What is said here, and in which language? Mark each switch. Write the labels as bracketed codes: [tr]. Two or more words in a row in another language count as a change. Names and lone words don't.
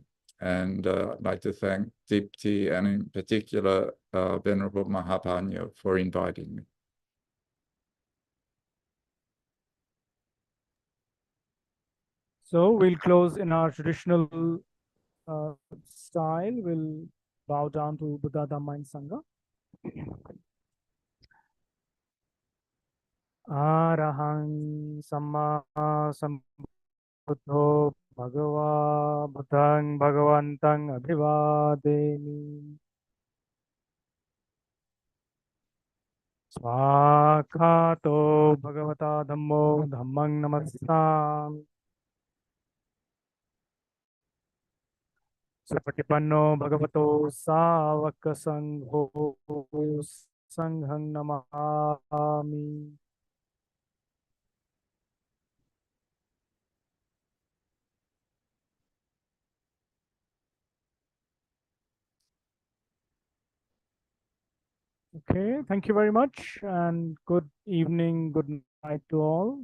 [en] And I'd like to thank Dipti, and in particular, Venerable Mahapanyo, for inviting me. So we'll close in our traditional style. We'll bow down to Buddha, Dhamma, and Sangha. [pi] Arahang Samma Sambuddho Bhagava Buddhang Bhagavantang Abhivademi. Swakato Bhagavata Dhammo Dhammang Namassami. Supatipanno Bhagavato Savaka Sangho Sanghang Namami. [en] Okay, thank you very much, and good evening, good night to all.